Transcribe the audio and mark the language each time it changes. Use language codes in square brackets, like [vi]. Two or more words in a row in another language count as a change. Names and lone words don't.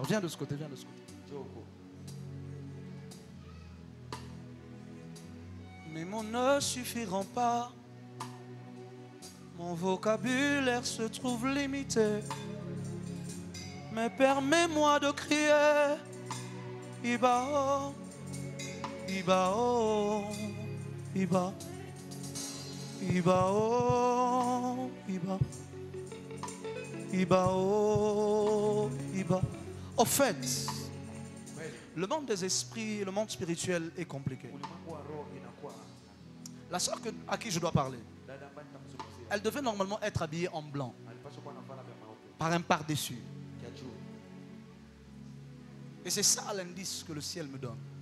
[fr] Viens de ce côté, viens de ce côté. Mes mots ne suffiront pas. Mon vocabulaire se trouve limité. Mais permets-moi de crier. Iba, Iba, oh, Iba, Iba, oh, Iba, Iba, oh, Iba. Au fait, le monde des esprits, le monde spirituel est compliqué. La sœur à qui je dois parler, elle devait normalement être habillée en blanc, par un par-dessus. Et c'est ça l'indice que le ciel me donne.